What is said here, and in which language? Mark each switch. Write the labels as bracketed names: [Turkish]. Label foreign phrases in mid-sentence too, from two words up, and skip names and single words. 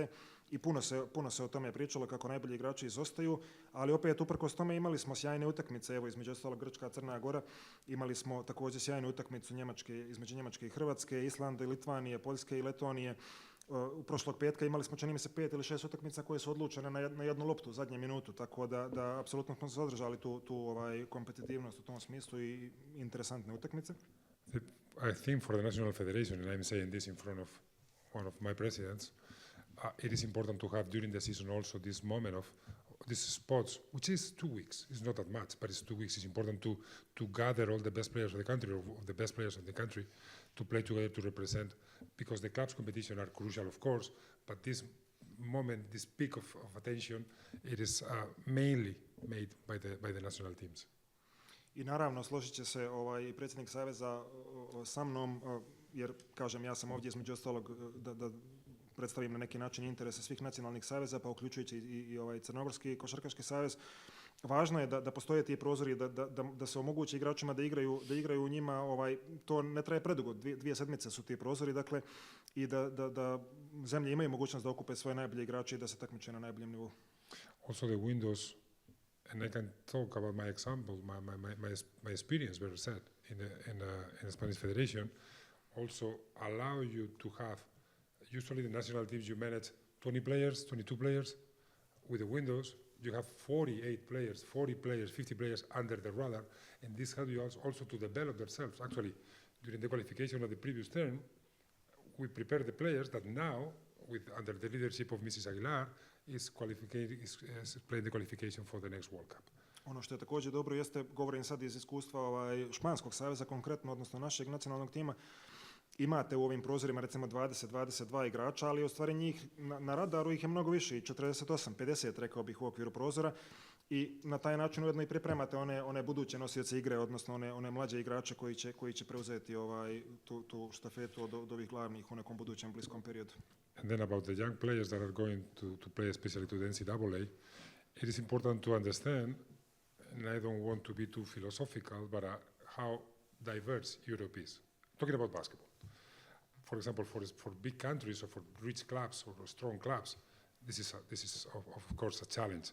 [Serbian] i puno se o tome pričalo kako najbolji igrači izostaju, ali opet uprkos tome imali smo sjajne utakmice, evo između ostalog Grčka, Crna Gora, imali smo također sjajnu utakmicu između Njemačke i Hrvatske, Islanda i Litvanije, Poljske i Letonije. U prošlog petka imali smo, čini mi se, 5 ili 6 utakmica koje su odlučene na jednu loptu u zadnjem minutu, tako da apsolutno smo se održali tu kompetitivnost u tom smislu i interesantne utakmice. [English] I think for the National Federation, and I'm saying this in front of one of my presidents, it is important to have during the season also this moment of these spots, which is 2 weeks. It's not that much, but it's 2 weeks. It's important to gather all the best players of the country, of the best players of the country, to play together to represent, because the clubs competition are crucial, of course, but these moment, this peak of attention, it is mainly made by the national teams. [Serbian] I naravno, složit će se predsjednik Saveza sa mnom, jer kažem, ja sam ovdje između ostalog da predstavim na neki način interese svih nacionalnih saveza, pa uključujući i Crnogorski košarkaški savez. Važno je da postoje ti prozori, da se omogući igračima da igraju u njima, to ne traje predugo, 2 sedmice su ti prozori, dakle, i da zemlje imaju mogućnost da okupe svoje najbolje igrače i da se takmiče na najboljem nivou. [English] Also the windows, and I can talk about my example, my experience, better said, in the Spanish Federation, also allow you to have, usually the national teams you manage 20 players, 22 players. With the windows, you have 48 players, 40 players, 50 players under the radar, and this helps you also to develop themselves. Actually, during the qualification of the previous term, we prepare the players that now, under the leadership of Mrs. Aguilar, is playing the qualification for the next World Cup. [Serbian] Ono što je također dobro jeste, govorim sad iz iskustva Španskog saveza konkretno, odnosno našeg nacionalnog tima, imate u ovim prozorima recimo 20-22 igrača, ali u stvari njih na radaru ih je mnogo više, i 48, 50 rekao bih u okviru prozora, i na taj način ujedno i pripremate one buduće nosioce igre, odnosno one mlađe igrače koji će preuzeti tu štafetu od ovih glavnih u nekom budućem bliskom periodu. [English] And then about the young players that are going to play especially to the NCAA, it is important to understand, and I don't want to be too philosophical, but how diverse Europe is. Talking about basketball. For example, for big countries or for rich clubs or strong clubs, this is of course a challenge.